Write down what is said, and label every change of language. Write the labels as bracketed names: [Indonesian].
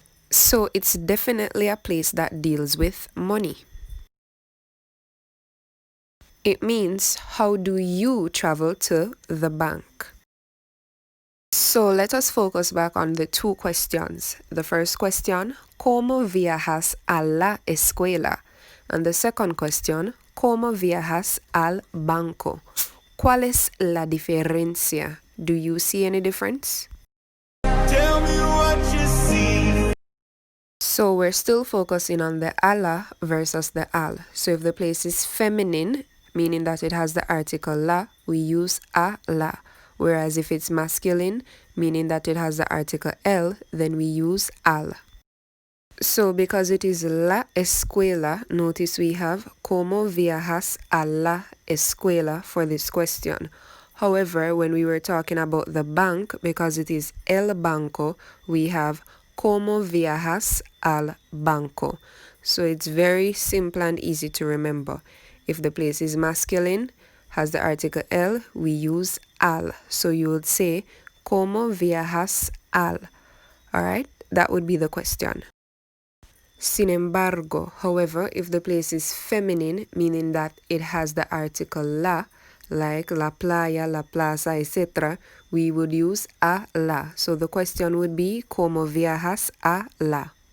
[English] So it's definitely a place that deals with money. It means, how do you travel to the bank? So let us focus back on the two questions. The first question, [Spanish] ¿Cómo viajas a la escuela? [English] And the second question, [Spanish] ¿Cómo viajas al banco? ¿Cuál es la diferencia? [English] Do you see any difference? Tell me what you see. So we're still focusing on the a la versus the al. So if the place is feminine, meaning that it has the article la, we use a la. Whereas if it's masculine, meaning that it has the article el, then we use al. So because it is la escuela, notice we have [Spanish] ¿Cómo viajas a la escuela [English] for this question. However, when we were talking about the bank, because it is el banco, we have [Spanish] ¿Cómo viajas al banco? [English] So it's very simple and easy to remember. If the place is masculine, has the article el, we use al. So you would say [Spanish] ¿Cómo viajas al? [English] Alright, that would be the question. [Spanish] Sin embargo, [English] however, if the place is feminine, meaning that it has the article la, like la playa, la plaza, etc., we would use a la. So the question would be [Spanish] ¿Cómo viajas a la?